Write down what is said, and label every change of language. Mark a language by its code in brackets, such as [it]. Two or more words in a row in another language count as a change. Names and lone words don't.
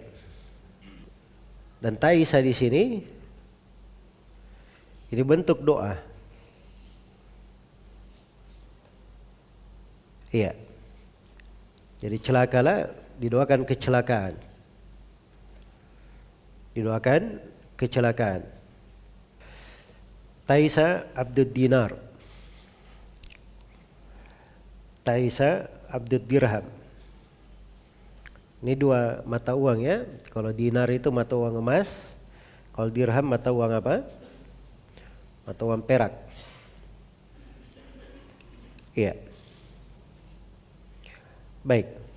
[id] Dan taisa di sini ini bentuk doa. Iya. Jadi celakalah, didoakan kecelakaan. Didoakan kecelakaan. [ar] تعس عبد الدينار. تعس عبد الدرهم. [id] Ini dua mata uang ya. Kalau dinar itu mata uang emas, kalau dirham mata uang apa? Mata uang perak. Iya. Baik.